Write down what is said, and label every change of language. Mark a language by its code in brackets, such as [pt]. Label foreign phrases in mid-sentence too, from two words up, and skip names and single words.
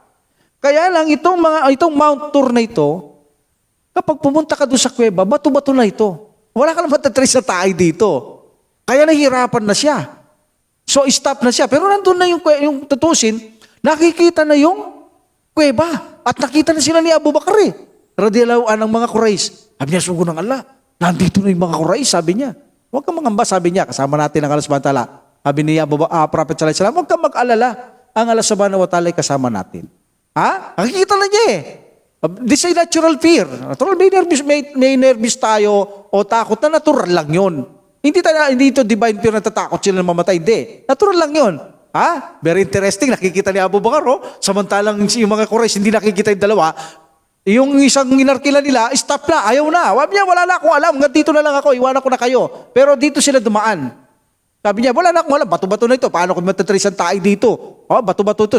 [tl] Kaya lang, itong Mount Tur na ito, kapag pumunta ka doon sa kuweba, bato-bato na ito. Wala ka naman tatrace na tayo dito. Kaya nahihirapan na siya. So, stop na siya. Pero nandun na yung tutusin, nakikita na yung kuweba. At nakita na sila ni Abu Bakr eh. [ar] رضي الله عنه [tl] ng mga Quraysh. Sabi niya, sugo ng Allah. Nandito na yung mga Quraysh, sabi niya. Huwag kang mangamba, sabi niya. Kasama natin ang Allah [ar] سبحانه وتعالى. [tl] Sabi niya, Prophet [ar] صلى الله عليه وسلم, [tl] huwag kang mag-alala. Ang Allah [ar] سبحانه وتعالى [tl] ay kasama natin. Nakikita na niya eh. [en] This is natural fear. [tl] Natural, may nervous tayo o takot na natural lang yun. Hindi ito [en] divine fear [tl] na tatakot sila na mamatay. Hindi. Natural lang yun. Ha? [en] Very interesting. [tl] Nakikita ni Abu Bakar, oh. Samantalang yung mga Quraysh hindi nakikita yung dalawa. Yung isang inarkila nila, stop na, ayaw na. Sabi niya, wala na akong alam. Hanggang dito na lang ako, iwanan ko na kayo. Pero dito sila dumaan. Sabi niya, wala na akong alam. Bato-bato na ito. Paano kung matatrace ang tayo dito? Oh, bato-bato ito.